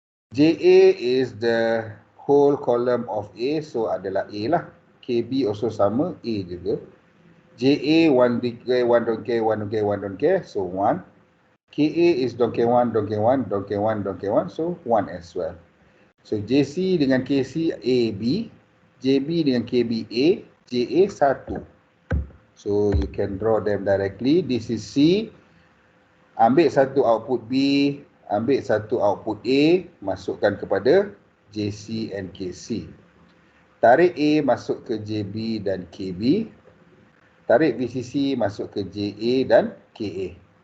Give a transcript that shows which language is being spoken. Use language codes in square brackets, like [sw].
[en] JA is the whole column of A, so [ms] adalah A lah. [en] KB also sama, A juga. JA, 1 don't care, 1 don't care, 1 don't care, so 1. KA is don't care 1, don't care 1, don't care 1, don't care 1, so 1 as well. So JC dengan KC AB, JB dengan KB A, JA 1. So you can draw them directly. This is C. [ms] Ambil satu output B, ambil satu output A, masukkan kepada JC and KC. Tarik A masuk ke JB dan KB. Tarik VCC masuk ke JA dan KA.